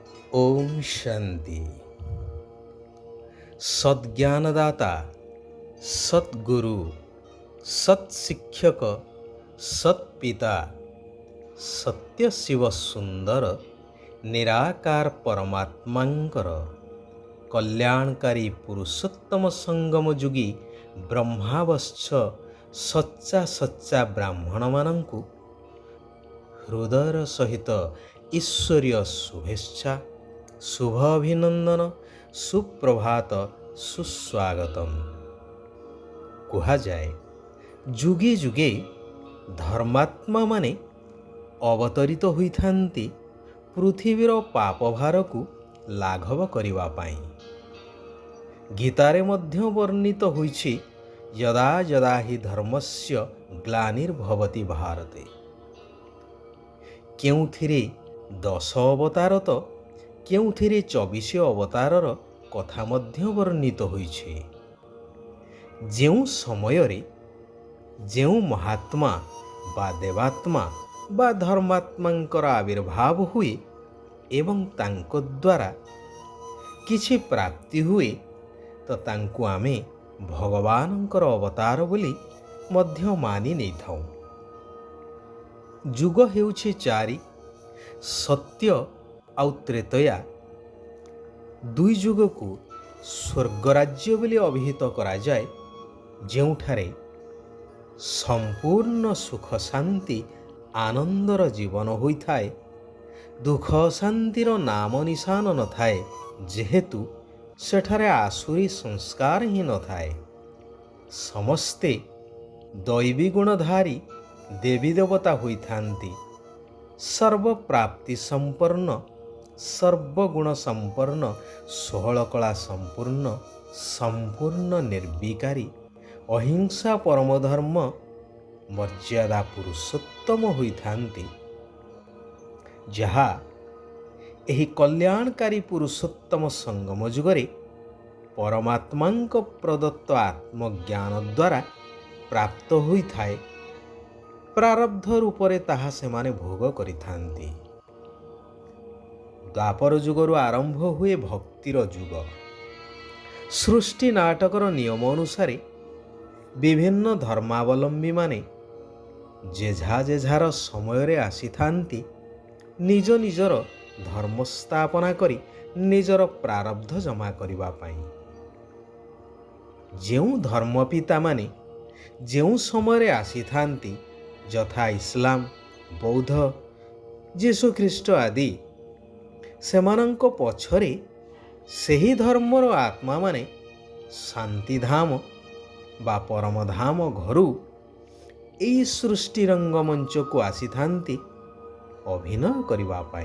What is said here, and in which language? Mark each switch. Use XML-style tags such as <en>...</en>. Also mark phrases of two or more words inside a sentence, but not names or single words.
<or>ଓମ୍ ଶାନ୍ତି। ସଦ୍‌ଜ୍ଞାନଦାତା, ସଦ୍‌ଗୁରୁ, ସତ୍‌ଶିକ୍ଷକ, ସତ୍‌ପିତା, ସତ୍ୟ ଶିବ ସୁନ୍ଦର ନିରାକାର ପରମାତ୍ମାଙ୍କର କଲ୍ୟାଣକାରୀ ପୁରୁଷୋତ୍ତମ ସଙ୍ଗମ ଯୁଗୀ ବ୍ରହ୍ମାବଶ୍ଚ ସଚ୍ଚା ସଚ୍ଚା ବ୍ରାହ୍ମଣ ମାନଙ୍କୁ ହୃଦୟର ସହିତ ଈଶ୍ୱରୀୟ ଶୁଭେଚ୍ଛା, ଶୁଭ ଅଭିନନ୍ଦନ, ସୁପ୍ରଭାତ, ସୁସ୍ୱାଗତମ୍। କୁହାଯାଏ ଯୁଗେ ଯୁଗେ ଧର୍ମାତ୍ମା ମାନେ ଅବତରିତ ହୋଇଥାନ୍ତି ପୃଥିବୀର ପାପଭାର କୁ ଲାଘବ କରିବା ପାଇଁ। ଗୀତାରେ ମଧ୍ୟ ବର୍ଣ୍ଣିତ ହୋଇଛି</or> <sa>यदा यदा हि धर्मस्य ग्लानिर्भवति भारते।</sa> <or>କେଉଁଥିରେ 10 ଅବତାର ତ କେଉଁଥିରେ 24 ଅବତାରର କଥା ମଧ୍ୟ ବର୍ଣ୍ଣିତ ହୋଇଛି। ଯେଉଁ ସମୟରେ ଯେଉଁ ମହାତ୍ମା ବା ଦେବାତ୍ମା ବା ଧର୍ମାତ୍ମାଙ୍କର ଆବିର୍ଭାବ ହୁଏ ଏବଂ ତାଙ୍କ ଦ୍ୱାରା କିଛି ପ୍ରାପ୍ତି ହୁଏ ତ ତାଙ୍କୁ ଆମେ ଭଗବାନଙ୍କର ଅବତାର ବୋଲି ମଧ୍ୟ ମାନି ନେଇ ଥାଉ। ଯୁଗ ହେଉଛି 4, ସତ୍ୟ ଆଉ ତ୍ରେତୟା। ଦୁଇ ଯୁଗ କୁ ସ୍ୱର୍ଗରାଜ୍ୟ ବୋଲି ଅଭିହିତ କରା ଯାଏ, ଯେଉଁଠାରେ ସମ୍ପୂର୍ଣ୍ଣ ସୁଖ ଶାନ୍ତି ଆନନ୍ଦର ଜୀବନ ହୋଇଥାଏ, ଦୁଃଖ ଶାନ୍ତିର ନାମ ନିଶାନ ନ ଥାଏ, ଯେହେତୁ ସେଠାରେ ଆସୁରୀ ସଂସ୍କାର ହିଁ ନ ଥାଏ। ସମସ୍ତେ ଦୈବୀ ଗୁଣଧାରୀ ଦେବୀ ଦେବତା ହୋଇଥାନ୍ତି। ସର୍ବ ପ୍ରାପ୍ତି ସମ୍ପନ୍ନ, ସର୍ବଗୁଣ ସମ୍ପନ୍ନ, 16 କଳା ସମ୍ପୂର୍ଣ୍ଣ, ସମ୍ପୂର୍ଣ୍ଣ ନିର୍ବିକାରୀ, ଅହିଂସା ପରମଧର୍ମ, ମର୍ଯ୍ୟାଦା ପୁରୁଷୋତ୍ତମ ହୋଇଥାନ୍ତି। ଯାହା ଏହି କଲ୍ୟାଣକାରୀ ପୁରୁଷୋତ୍ତମ ସଙ୍ଗମ ଯୁଗରେ ପରମାତ୍ମାଙ୍କ ପ୍ରଦତ୍ତ ଆତ୍ମଜ୍ଞାନ ଦ୍ୱାରା ପ୍ରାପ୍ତ ହୋଇଥାଏ। ପ୍ରାରବ୍ଧ ରୂପରେ ତାହା ସେମାନେ ଭୋଗ କରିଥାନ୍ତି। ଦ୍ୱାପର ଯୁଗରୁ ଆରମ୍ଭ ହୁଏ ଭକ୍ତିର ଯୁଗ। ସୃଷ୍ଟି ନାଟକର ନିୟମ ଅନୁସାରେ ବିଭିନ୍ନ ଧର୍ମାବଲମ୍ବୀ ମାନେ ଯେଝା ଯେଝାର ସମୟ ରେ ଆସିଥାନ୍ତି ନିଜ ନିଜର ଧର୍ମ ସ୍ଥାପନା କରି ନିଜର ପ୍ରାରବ୍ଧ ଜମା କରିବା ପାଇଁ। ଯେଉଁ ଧର୍ମପିତା ମାନେ ଯେଉଁ ସମୟ ରେ ଆସିଥାନ୍ତି ଯଥା ଇସଲାମ, ବୌଦ୍ଧ, ଯୀଶୁ ଖ୍ରୀଷ୍ଟ ଆଦି, ସେମାନଙ୍କ ପଛରେ ସେହି ଧର୍ମର ଆତ୍ମା ମାନେ ଶାନ୍ତିଧାମ ବା ପରମଧାମ ଘରୁ ଏଇ ସୃଷ୍ଟି ରଙ୍ଗମଞ୍ଚ କୁ ଆସିଥାନ୍ତି ଅଭିନୟ କରିବା ପାଇଁ।</or>